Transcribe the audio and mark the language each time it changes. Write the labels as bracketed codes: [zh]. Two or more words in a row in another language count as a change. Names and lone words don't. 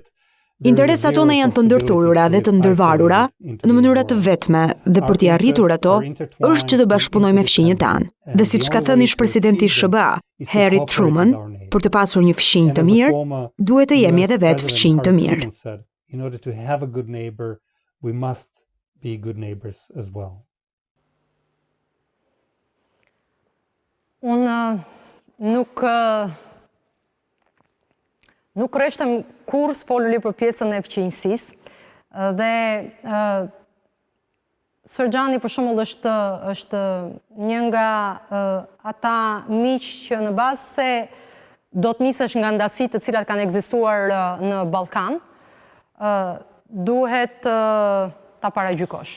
[sq] Interesat tona janë të ndërthurura dhe të ndërvarura në mënyra të vetme dhe për t'i arritur ato është që të bashkëpunojmë me fqinjët tanë. Dhe siç ka thënë ish-presidenti i SBA, Harry Truman, për të pasur një fqinj të mirë, duhet të jemi edhe vetë fqinj të mirë. [en] In order to have a good neighbor, we must be good neighbors as well. [sq] Unë nuk rreshtëm kur s'foluli për pjesën e fqinjësisë dhe Srdjani për shembull është një nga ata miq që në bazë se do të nisesh nga ndasitë të cilat kanë ekzistuar në Ballkan, duhet ta paragjykosh.